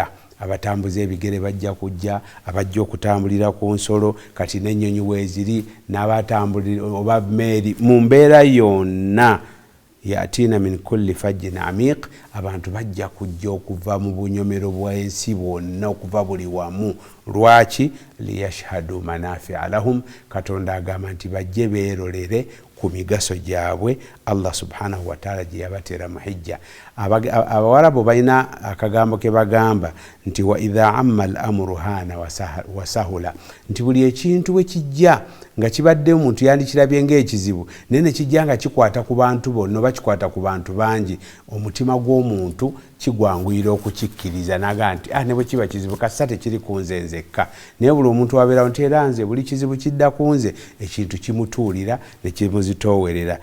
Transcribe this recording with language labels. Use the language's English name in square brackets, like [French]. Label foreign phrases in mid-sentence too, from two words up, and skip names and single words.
[Ganda] Abatambuza ebigere bajja kujja, abajja okutambulira ku nsolo, kati n'ennyonyi weeziri, n'abatambulira oba meeri, mu mbeera yonna [Arabic] يأتين من كل فج عميق, [Ganda] abantu bajja kujja okuva mu bunyomero bw'ensi bwonna, okuva buli wamu. Lwaki? [Arabic] ليشهدوا منافع لهم, [Ganda] Katonda agamba nti bajje beerolere ku migaso gyabwe Allah [Arabic] سبحانه وتعالى [Ganda] gye yabateera mu hijja. Abawarabu balina akagambo ke bagamba nti [Arabic] وإذا عم الأمر هان وسهل, [Ganda] nti buli ekintu we kijja nga kibadde omuntu yandikirabye ng'ekizibu naye ne kijja nga kikwata ku bantu bonna oba kikwata ku bantu bangi, omutima gw'omuntu kigwanguyira okukikkiriza naga nti ne bwe kiba kizibu kasa tekiri ku nze nzekka. Naye buli omuntu wabeerawo nti era nze buli kizibu kidda ku nze, ekintu kimutuulira ne kimuzitoowerera.